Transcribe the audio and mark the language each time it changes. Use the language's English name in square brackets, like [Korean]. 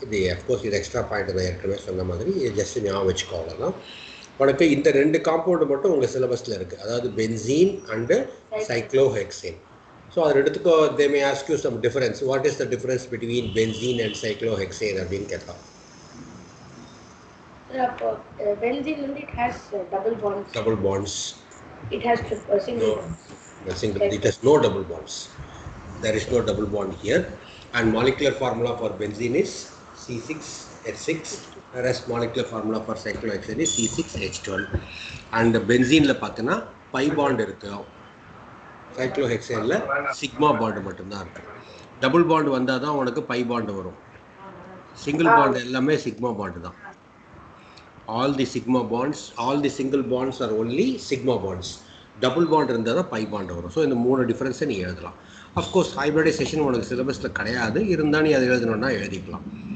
[Tamil] இது அஃப்கோர்ஸ் இது extra point தான் ஏற்கனவே சொன்ன மாதிரி, ஜஸ்ட் ஞாபகம் வச்சுக்கோ, அவ்வளோதான். உனக்கு இந்த 2 காம்பவுண்டு மட்டும் உங்கள் சிலபஸில் இருக்குது, அதாவது பென்சீன் அண்டு சைக்ளோஹெக்சேன். ஸோ அது எடுத்துக்கோ. [English] They may ask you some difference. What is the difference between benzene and cyclohexane [Tamil] அப்படின்னு கேட்பான். [English] அப்போ benzene வந்து it has double bonds. Double bonds. It has single No, bonds. it has no double bonds. There is no double bond here. And molecular formula for benzene is C6H6, whereas molecular formula for cyclohexane is C6H12. [Tamil] And benzene la பார்த்தனா pi bond இருக்கு. cyclohexane la sigma bond மட்டும்தான் இருக்கு. Double bond வந்தால் தான் உனக்கு by bond வரும். Single bond எல்லாமே sigma bond தான். [English] All the sigma bonds, all the single bonds are only sigma bonds. [Tamil] Double bond இருந்தால் தான் பை பாண்ட் வரும். ஸோ இந்த 3 டிஃப்ரென்ஸை நீ எழுதலாம். அஃப்கோர்ஸ் ஹைப்ரிடைசேஷன் உனக்கு சிலபஸில் கிடையாது, இருந்தால் நீ அதை எழுதணும்னா எழுதிக்கலாம்.